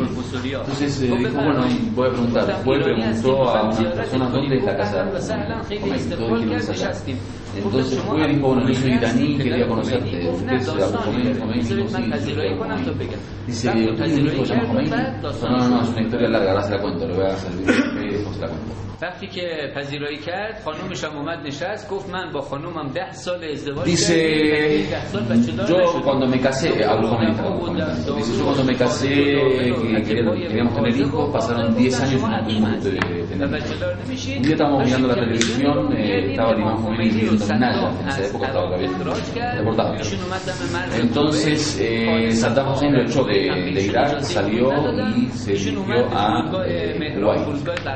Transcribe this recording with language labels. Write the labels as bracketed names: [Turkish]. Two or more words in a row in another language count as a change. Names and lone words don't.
[Spanish] Entonces dijo, bueno, voy a preguntar. Fue, preguntó a unas personas dónde es la casa de Khomeini. Todos dijeron es allá. Entonces fue y dijo, bueno, yo soy iraní, quería conocerte. ¿Usted es Abu Khomeini? Khomeini dijo, sí. Dice, ¿usted un hijo se llama Khomeini? No, es una historia larga, ahora se la cuento, le voy a servir el café y después se la cuento. [Persian] وقتی که پذیرایی کرد خانومش هم اومد نشست گفت من با خانومم 10 سال ازدواج کردم. [Spanish] Yo cuando me casé, dice, yo cuando me casé queríamos tener hijos, pasaron 10 años y no pudimos tener hijos. Un día estábamos mirando la televisión, estaba el imam Khomeini viviendo en Naya, en esa época estaba deportado. Entonces Saddam Hussein lo echó de Irak, salió y se dirigió a Kuwait.